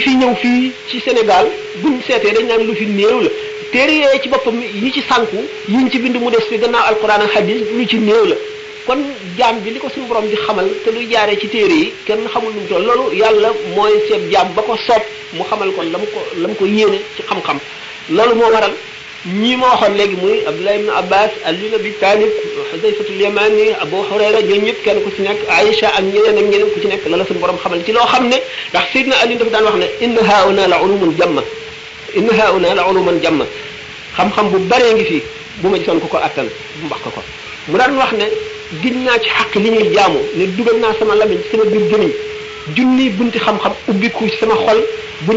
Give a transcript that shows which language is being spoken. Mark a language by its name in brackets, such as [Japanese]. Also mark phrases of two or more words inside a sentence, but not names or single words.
[Wolof] fi ñëw fii ci Sénégal buñ seetee dañ naan lu fi néew la téere yooyu ci boppam yi ci sànku yiñ ci bind mu des fi gannaaw alquran ak hadis lu ci néew la kon jaam bi li ko suñu borom di xamal te luy jaaree ci téere yi kenn xamul lu mu toll loolu yàlla mooy seet jaam ba ko soob mu xamal ko la mu ko yéene ci xam-xam loolu moo waral ñii ma waxoon léegi muy Abdullah ibn Abbas Ali ibn Abi Talib Huzayfatul Yamani Abu Hurayra ñooñu ñëpp kenn ku ci nekk Aïcha ak ñeneen ku ci nekk la la suñu borom xamal ci loo xam ne ndax Sayyidina Ali dafa daan wax ne [Arabic] إن هاهنا لعلوما [Wolof] jamma xam-xam bu baree ngi fii bu ma gisoon ko attan bu mbax ko mu daan wax ne giñ naa ci xaq li ñuy jaamu ne dugal naa sama lamiñ sama biir gémmiñ junni bunti xam-xam ubbiku ci sama xol buñ